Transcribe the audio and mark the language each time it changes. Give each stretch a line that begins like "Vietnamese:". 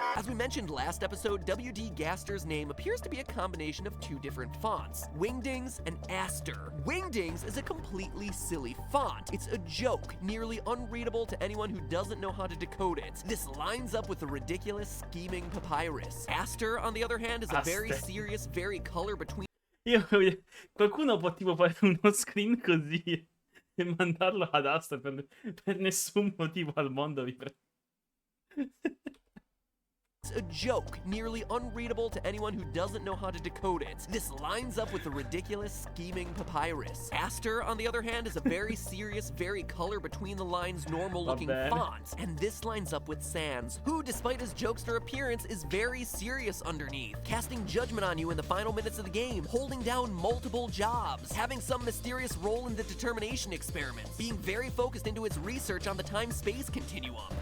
English: As we mentioned last episode, W.D. Gaster's name appears to be a combination of two different fonts, Wingdings and Aster. Wingdings is a completely silly font. It's a joke, nearly unreadable to anyone who doesn't know how to decode it. This lines up with the ridiculous, scheming Papyrus. Aster, on the other hand, is a very serious, very color between.
Italian: Qualcuno può tipo fare uno screen così e mandarlo ad Asta per nessun motivo al mondo, vi prego.
English: It's a joke, nearly unreadable to anyone who doesn't know how to decode it. This lines up with the ridiculous, scheming Papyrus. Gaster, on the other hand, is a very serious, very color between the lines, normal-looking font. And this lines up with Sans, who, despite his jokester appearance, is very serious underneath, casting judgment on you in the final minutes of the game, holding down multiple jobs, having some mysterious role in the determination experiments, being very focused into his research on the time-space continuum.